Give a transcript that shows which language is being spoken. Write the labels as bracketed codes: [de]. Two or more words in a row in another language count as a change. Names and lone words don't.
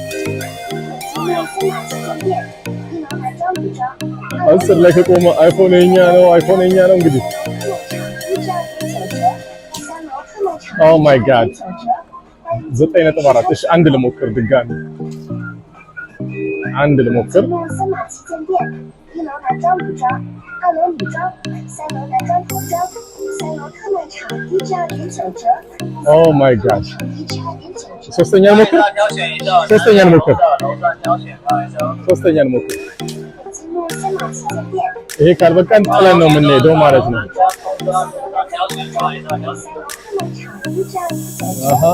[am] 10 ላይ ከቆመ አይፎን የኛ ነው። እንግዲህ [en] Oh my god [am] 9.4። እሺ አንድ ልሞክር፣ ድጋሚ አንድ ልሞክር። [zh] 2 楼女装，3楼男装童装，3楼特卖场1至2.9折 [en] Oh my gosh [zh] 1 至2.9折。 [am] ሶስተኛ ልሞክር ሶስተኛ ልሞክር ሶስተኛ ልሞክር። [zh] 积木森马旗舰店， [am] ይሄ ካልበቃን ጥለን ነው የምንሄደው ማለት ነው። [zh] 3 楼特卖场1至2.9折，